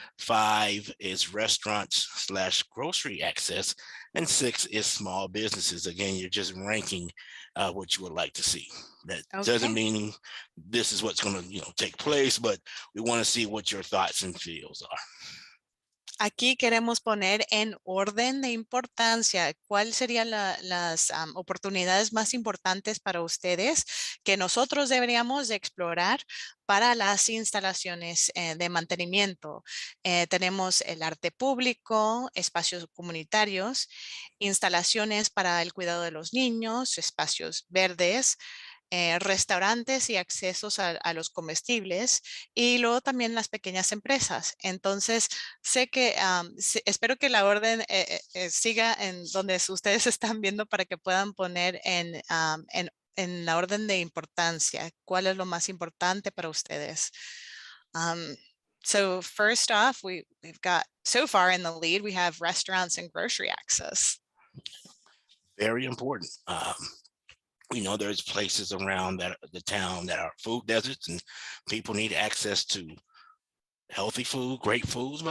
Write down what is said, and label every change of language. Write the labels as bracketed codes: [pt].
[en] 5 is restaurants/grocery access. And 6 is small businesses. Again, you're just ranking what you would like to see. That doesn't mean this is what's going to take place, but we want to see what your thoughts and feels are. [es] Aquí queremos poner en orden de importancia cuáles serían las oportunidades más importantes para ustedes que nosotros deberíamos de explorar para las instalaciones de mantenimiento. Tenemos el arte público, espacios comunitarios, instalaciones para el cuidado de los niños, espacios verdes, restaurantes y accesos a los comestibles, y luego también las pequeñas empresas. Entonces, sé que, espero que la orden siga en donde ustedes están viendo para que puedan poner en la orden de importancia, cuál es lo más importante para ustedes. [en] So first off, we've got, so far in the lead, we have restaurants and grocery access. Very important. We know there's places around the town that are food deserts, and people need access to healthy food, great foods.